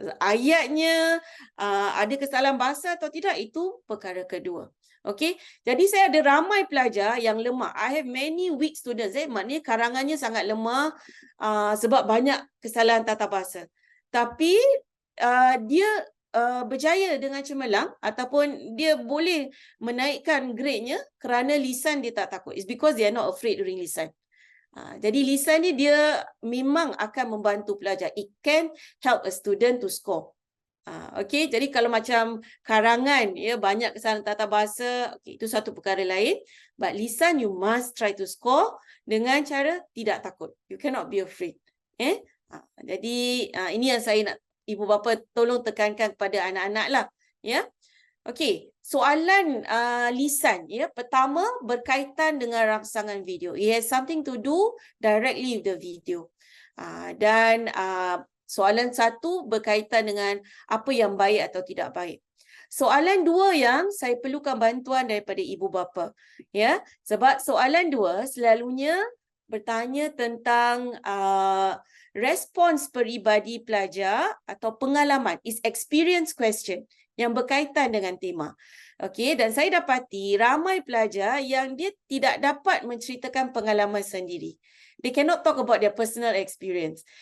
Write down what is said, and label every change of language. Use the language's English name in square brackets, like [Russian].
[Malay] Ayatnya ada kesalahan bahasa atau tidak, itu perkara kedua. Okay, jadi saya ada ramai pelajar yang lemah. [English] I have many weak students. [Malay] Maknanya karangannya sangat lemah sebab banyak kesalahan tata bahasa. Tapi dia berjaya dengan cemerlang ataupun dia boleh menaikkan grade-nya kerana lisan dia tak takut. [English] It's because they are not afraid during lisan. [Malay] Jadi lisan ni dia memang akan membantu pelajar. [English] It can help a student to score. [Malay] Okey, jadi kalau macam karangan, ya, banyak kesalahan tata bahasa, okay, itu satu perkara lain. [English] But lisan you must try to score [Malay] dengan cara tidak takut. [English] You cannot be afraid. [Malay] Jadi ini yang saya nak ibu bapa tolong tekankan kepada anak-anak lah, ya. Okey, soalan lisan, ya. Pertama berkaitan dengan rangsangan video. [English] It has something to do directly with the video. [Malay] Dan soalan 1 berkaitan dengan apa yang baik atau tidak baik. Soalan 2 yang saya perlukan bantuan daripada ibu bapa, ya. Sebab soalan 2 selalunya bertanya tentang respons peribadi pelajar atau pengalaman, [English] is experience question [Malay] yang berkaitan dengan tema. Okey, dan saya dapati ramai pelajar yang dia tidak dapat menceritakan pengalaman sendiri. [English] They cannot talk about their personal experience.